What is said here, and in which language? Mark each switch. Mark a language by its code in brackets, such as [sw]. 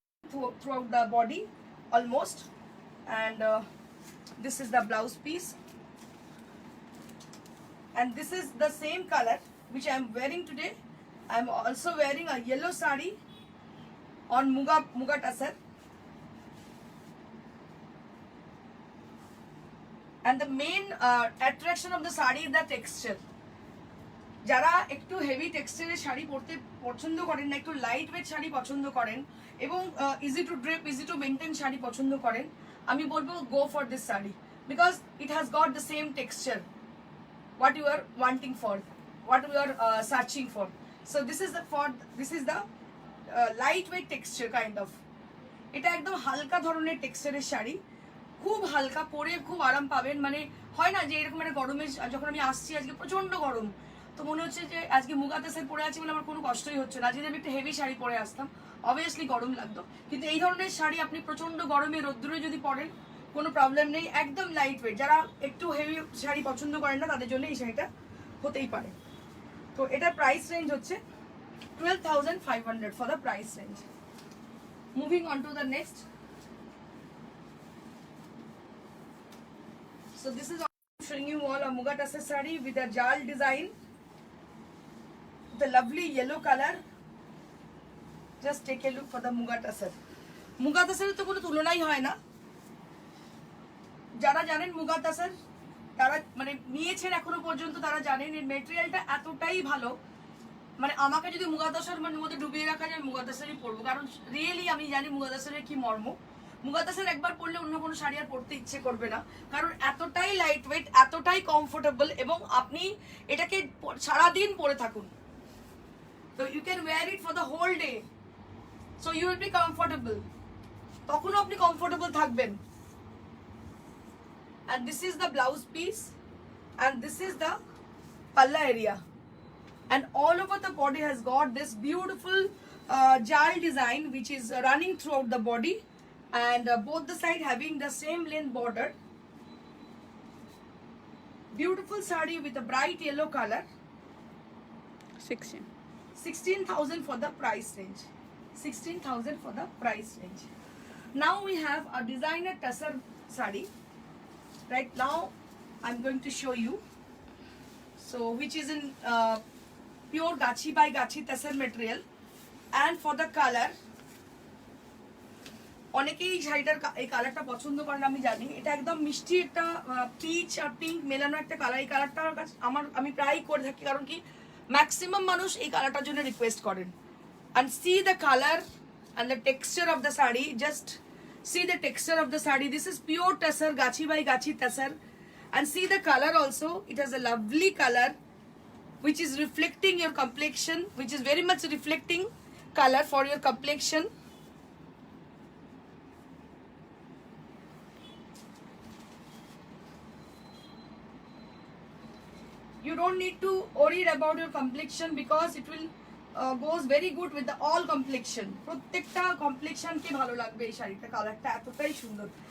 [en] throughout the body almost, and this is the blouse piece, and this is the same color which I am wearing today. I am also wearing a yellow saree on muga tasar, and the main attraction of the saree is the texture. [bn] যারা একটু heavy টেক্সচারের sari পরতে পছন্দ করেন না, একটু light weight sari পছন্দ করেন এবং easy to drape, easy to maintain sari পছন্দ করেন, আমি বলবো [en] Go for this sari, because it has got the same texture what you are wanting for, what you are searching for. So this is the lightweight texture kind of. [bn] এটা একদম হালকা ধরনের টেক্সচারের শাড়ি, খুব হালকা, পরে খুব আরাম পাবেন। মানে হয় না যে এরকম একটা গরমে, যখন আমি আসছি আজকে প্রচন্ড গরম, তো মনে হচ্ছে যে আজকে মুগা তাসের পরে আছি বলে আমার কোনো কষ্টই হচ্ছে না। যদি আমি একটা হেভি শাড়ি পরে আসতাম অবভিয়াসলি গরম লাগতো, কিন্তু এই ধরনের শাড়ি আপনি প্রচন্ড গরমে রোদ্দুরে যদি পরেন কোনো প্রবলেম নেই, একদম লাইট ওয়েট। যারা একটু হেভি শাড়ি পছন্দ করেন না তাদের জন্য এই শাড়িটা হতেই পারে। তো এটার প্রাইস রেঞ্জ হচ্ছে 12,500 [en] for the price range. Moving on to the next. So this is showing you all a muga tasar saree with a jal design, the lovely yellow color. Just take a look for the muga tasar. [bn] Muga tasar তো কোনো তুলনাই হয় না। যারা জানেন মুগা তাসার, তারা মানে নিয়েছেন এখনো পর্যন্ত, তারা জানেন এর মেটেরিয়ালটা এতটাই ভালো। মানে আমাকে যদি মুগা তাসার মধ্যে ডুবিয়ে রাখা যায়, মুগা তাসারই পরবো, কারণ রিয়েলি আমি জানি মুগা তাসারের কি মর্ম। মুগা তাসার একবার পরলে অন্য কোনো শাড়ি আর পরতে ইচ্ছে করবে না, কারণ এতটাই লাইট ওয়েট, এতটাই কমফোর্টেবল, এবং আপনি এটাকে সারাদিন পরে থাকুন, তো [en] you can wear it for the whole day, so you will be comfortable, [bn] তখনও আপনি কমফোর্টেবল থাকবেন। [en] And this is the blouse piece, and this is the palla area, and all over the body has got this beautiful jal design which is running throughout the body, and both the side having the same length border. Beautiful sari with a bright yellow color. 16. 16,000 for the price range. 16,000 for the price range. Now we have a designer tussar sari. Right now I'm going to show you. So which is in pure gachi by gachi tussar material, and for the color, [bn] অনেকেই শাড়িটার এই কালারটা পছন্দ করেন আমি জানি। এটা একদম মিষ্টি একটা পিচ আর পিঙ্ক মেলানো একটা কালার। এই কালারটা আমি প্রায়ই করে থাকি, কারণ কি ম্যাক্সিমাম মানুষ এই কালারটার জন্য রিকোয়েস্ট করেন। [en] And see the color and the texture of the sari. Just see the texture of the sari. This is pure tussar, gachi by gachi tussar. And see the color also. It has a lovely color which is reflecting your complexion, which is very much reflecting color for your complexion. You don't need to worry about your complexion because it will goes very good with the all complexion. [bn] প্রত্যেকটা complexion কে ভালো লাগবে এই শাড়িটা, কালারটা এতটাই সুন্দর।